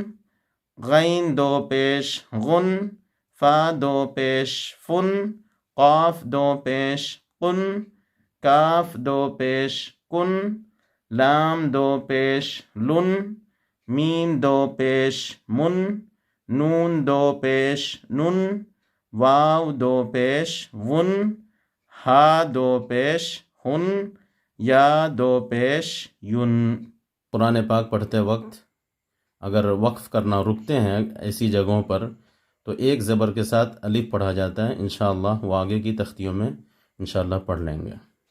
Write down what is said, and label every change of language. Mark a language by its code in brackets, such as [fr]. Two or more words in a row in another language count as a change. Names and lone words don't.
[ur] غین 2 پیش غن، فا 2 پیش فن، قاف 2 پیش قن، کاف 2 پیش کن، لام 2 پیش لن، میم 2 پیش من، نون 2 پیش نن، واو 2 پیش ون، ہا 2 پیش ہن، یا 2 پیش ین۔ قرآن پاک پڑھتے وقت اگر وقف کرنا رکتے ہیں ایسی جگہوں پر تو ایک زبر کے ساتھ الف پڑھا جاتا ہے، [ar] انشاءاللہ [ur] وہ آگے کی تختیوں میں [ar] انشاءاللہ [ur] پڑھ لیں گے۔